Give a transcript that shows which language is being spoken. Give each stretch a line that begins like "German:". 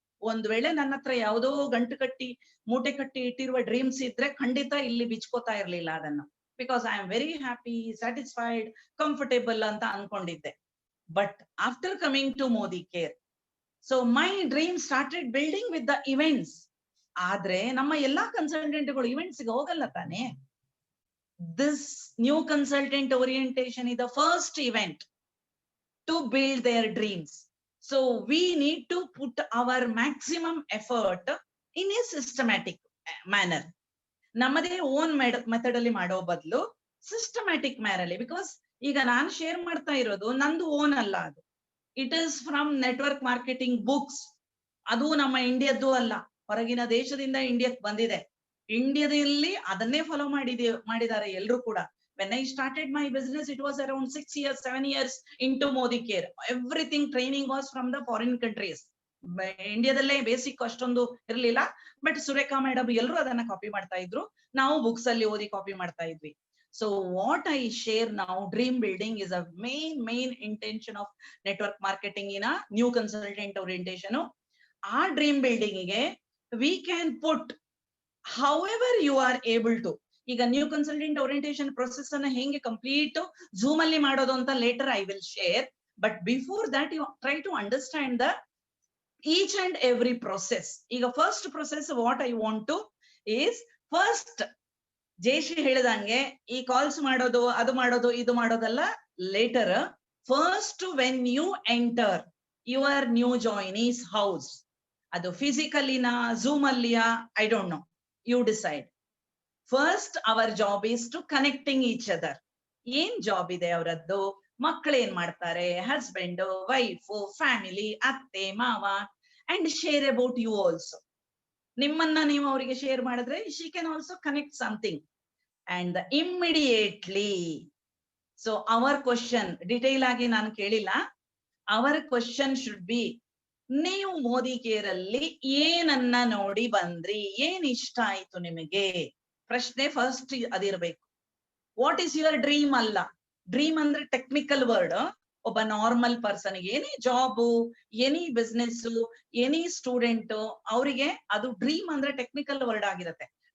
Kannada: ಒಂದ್ ವೇಳೆ ನನ್ನ ಹತ್ರ ಯಾವುದೋ ಗಂಟು ಕಟ್ಟಿ ಮೂಟೆ ಕಟ್ಟಿ ಇಟ್ಟಿರುವ ಡ್ರೀಮ್ಸ್ ಇದ್ರೆ ಖಂಡಿತ ಇಲ್ಲಿ ಬಿಚ್ಕೋತಾ ಇರ್ಲಿಲ್ಲ ಅದನ್ನು.
English: because I am very happy, satisfied, comfortable
Kannada: ಅಂತ ಅನ್ಕೊಂಡಿದ್ದೆ.
English: But after coming to Modicare, so my dream started building with the events.
Kannada: ಆದ್ರೆ ನಮ್ಮ ಎಲ್ಲಾ ಕನ್ಸಲ್ಟೆಂಟ್ಗಳು ಇವೆಂಟ್ಸ್ ಗೆ ಹೋಗಲ್ಲ ತಾನೆ.
English: This new consultant orientation is the first event to build their dreams. So we need to put our maximum effort in a systematic manner.
Kannada: ನಮ್ಮದೇ own method ಅಲ್ಲಿ ಮಾಡೋ ಬದಲು ಸಿಸ್ಟಮ್ಯಾಟಿಕ್ ಮ್ಯಾನರ್ ಅಲ್ಲಿ. ಬಿಕಾಸ್ ಈಗ ನಾನು ಶೇರ್ ಮಾಡ್ತಾ ಇರೋದು ನಂದು ಓನ್ ಅಲ್ಲ, ಅದು
English: It is from network marketing books.
Kannada: ಅದು ನಮ್ಮ ಇಂಡಿಯಾದ್ದು ಅಲ್ಲ, ಹೊರಗಿನ ದೇಶದಿಂದ ಇಂಡಿಯಾಕ್ ಬಂದಿದೆ. ಇಂಡಿಯಾದಲ್ಲಿ ಅದನ್ನೇ ಫಾಲೋ ಮಾಡಿದ್ದಾರೆ ಎಲ್ಲರೂ ಕೂಡ.
English: When I started my business, it was around 6 years, 7 years into Modi Care. Everything training was from the foreign countries.
Kannada: ಇಂಡಿಯಾದಲ್ಲೇ basic ಅಷ್ಟೊಂದು ಇರ್ಲಿಲ್ಲ. ಬಟ್ ಸುರೇಖಾ ಮೇಡಮ್ ಎಲ್ಲರೂ ಅದನ್ನ ಕಾಪಿ ಮಾಡ್ತಾ ಇದ್ರು, ನಾವು ಬುಕ್ಸ್ ಅಲ್ಲಿ ಓದಿ ಕಾಪಿ ಮಾಡ್ತಾ ಇದ್ವಿ.
English: So what I share now, dream building is a main intention of network marketing in new consultant orientation. ಆ dream building ಗೆ we can put however you are able to.
Kannada: ಈಗ ನ್ಯೂ ಕನ್ಸಲ್ಟೆಂಟ್ ಓರಿಯಂಟೇಶನ್ ಪ್ರೊಸೆಸ್ ಅನ್ನ ಹೆಂಗೆ complete zoom ಅಲ್ಲಿ ಮಾಡೋದು ಅಂತ
English: Later I will share. But before that you try to understand the each and every process.
Kannada: ಈಗ first process
English: what I want to is,
Kannada: first Jayashree ಹೇಳಿದಂಗೆ ಈ calls ಮಾಡೋದು, ಅದು ಮಾಡೋದು, ಇದು ಮಾಡೋದಲ್ಲ litre.
English: first when you enter your new joinees house,
Kannada: ಅದು ಫಿಸಿಕಲಿನಾ zoom ಅಲ್ಲಿಯಾ,
English: I don't know, you decide. First our job is to connecting each other.
Kannada: ಏನ್ job ಇದೆ ಅವರದ್ದು, ಮಕ್ಕಳು ಏನ್ ಮಾಡ್ತಾರೆ, ಹಸ್ಬೆಂಡ್, ವೈಫ್, ಫ್ಯಾಮಿಲಿ, ಅತ್ತೆ, ಮಾವ,
English: And share about you also.
Kannada: ನಿಮ್ಮನ್ನ ನೀವು ಅವರಿಗೆ ಶೇರ್ ಮಾಡಿದ್ರೆ
English: she can also connect something. and the immediately. So our question
Kannada: detail ಆಗಿ ನಾನು ಕೇಳಿಲ್ಲ.
English: Our question should be,
Kannada: ನೀವು ಮೋದಿ ಕೇರ್ ಅಲ್ಲಿ ಏನನ್ನ ನೋಡಿ ಬಂದ್ರಿ, ಏನ್ ಇಷ್ಟ ಆಯ್ತು ನಿಮಗೆ? ಪ್ರಶ್ನೆ first ಅದಿರ್ಬೇಕು.
English: what is your dream
Kannada: ಅಲ್ಲ. ಡ್ರೀಮ್ ಅಂದ್ರೆ ಟೆಕ್ನಿಕಲ್ ವರ್ಡ್. ಒಬ್ಬ normal person any job, any business, any student ಅವರಿಗೆ ಅದು ಡ್ರೀಮ್ ಅಂದ್ರೆ ಟೆಕ್ನಿಕಲ್ ವರ್ಡ್ ಆಗಿರುತ್ತೆ.